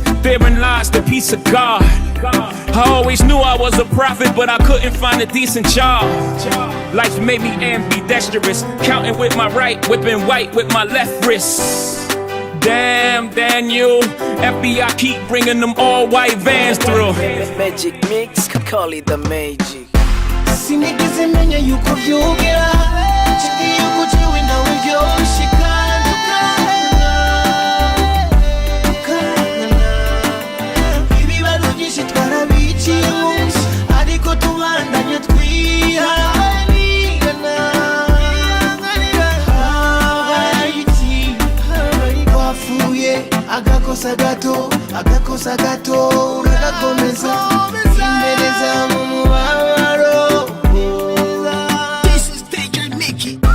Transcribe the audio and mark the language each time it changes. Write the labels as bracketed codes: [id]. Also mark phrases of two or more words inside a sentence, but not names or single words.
[en] Therein lies the peace of God. I always knew I was a prophet, but I couldn't find a decent job. Life made me ambidextrous, counting with my right, whipping white with my left wrist. Damn, Daniel, FBI keep bringing them all white vans through. Magic mix, call it the magic. [rn] Sinigeze menya yuko vyogera canke yuko jiwe nawe vyoshika tukangana ibibazo vyinshi twarabiciyemo ariko tubandanya twihanganirana. Habaye iki twafuye agakosa gato uragakomeza impereza mu mubabaro. [en] This is DJ Mickey.